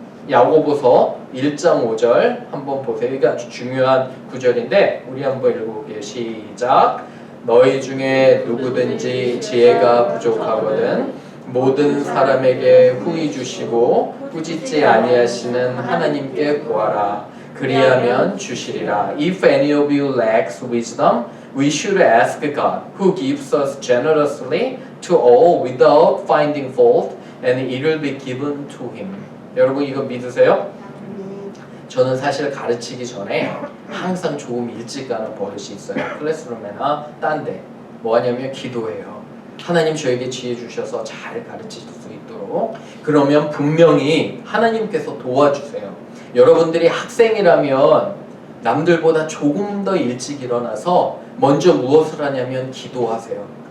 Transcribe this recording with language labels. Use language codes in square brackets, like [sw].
[ko] 야고보서 1장 5절 한번 보세요. 이게 아주 중요한 구절인데 우리 한번 읽어볼게요. 시작. 너희 중에 누구든지 지혜가 부족하거든 모든 사람에게 후히 주시고 꾸짖지 아니하시는 하나님께 구하라. 그리하면 주시리라. [en] If any of you lacks wisdom, we should ask God, who gives us generously to all without finding fault, and it will be given to him. [ko] 여러분 이거 믿으세요? 저는 사실 가르치기 전에 항상 조금 일찍 가는 버릇이 있어요. 클래스룸이나 딴 데. 뭐 하냐면 기도해요. 하나님 저에게 지혜 주셔서 잘 가르칠 수 있도록. 그러면 분명히 하나님께서 도와주세요. 여러분들이 학생이라면 남들보다 조금 더 일찍 일어나서 먼저 무엇을 하냐면 기도하세요.